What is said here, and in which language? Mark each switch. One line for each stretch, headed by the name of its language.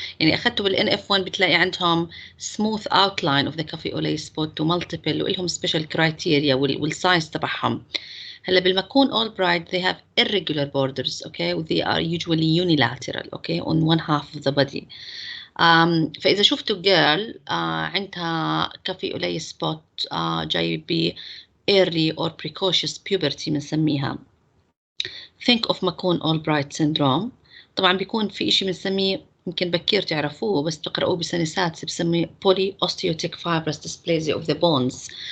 Arabic: يعني أخذته بالNF1 بتلاقي عندهم
English: smooth outline of the
Arabic: كافي أولاي سبوت ومالتيبل وإلهم special criteria والسايز تبعهم. هلا بالمكون
English: Albright they have irregular borders, okay, they are usually unilateral, okay, on one half of the body.
Arabic: فإذا شفتوا girl عندها كافي أولاي سبوت جاي ب
English: early or precocious puberty
Arabic: بنسميها.
English: think of McCune Albright syndrome.
Arabic: طبعا بيكون في إشي بنسميه يمكن بكير تعرفوه بس تقرأوه بسنة سادسة بسميه
English: polyosteotic fibrous dysplasia of the bones.